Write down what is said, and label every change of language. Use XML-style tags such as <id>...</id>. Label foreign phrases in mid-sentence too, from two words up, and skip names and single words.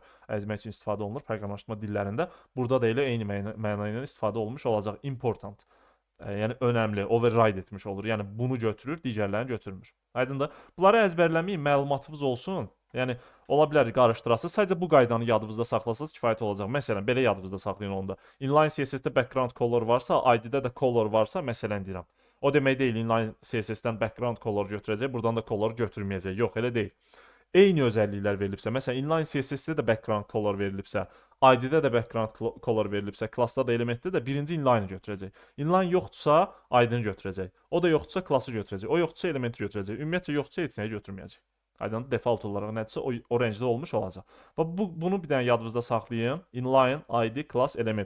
<az>əzmək üçün istifadə olunur proqramlaşdırma dillərində. Burada da elə eyni məna ilə istifadə olunmuş olacaq.</az> <en>Important.</en> <az>Yəni önəmli, override etmiş olur. Yəni bunu götürür, digərlərini götürmür. Aydındır? Bunları əzbərləməyin, məlumatınız olsun. Yəni ola bilər qarışdırasınız. Sadəcə bu qaydanı yadınızda saxlasanız kifayət olacaq. Məsələn, belə yadınızda saxlayın onda.</az> <en>Inline CSS-</en> <az>də</az> <en>background color</en> <az>varsa, ID-də də color varsa, məsələn deyirəm. O demək deyil,</az> <en>inline CSS-</en> <az>dən</az> <en>background color</en> <az>götürəcək, buradan da color götürməyəcək. Yox, elə deyil. Eyni özəlliklər verilibsə, məsələn,</az> <en>inline CSS-</en> <az>də də</az> <en>background color</en> <az>verilibsə, ID-də də</az> <en>background color</en> <az>verilibsə, klassda da elementdə də birinci inline götürəcək. Inline yoxdursa, ID-ni götürəcək. O da yoxdursa, klası götürəcək. O yoxdursa, elementi götürəcək. Ümumiyyətcə yoxdursa, heç nəyi götürməyəcək. Aydın default olaraq nədirsə o rəngdə olmuş olacaq. Və bunu bir dənə yadınızda saxlayın.</az> <en>Inline, ID, class, element.</en>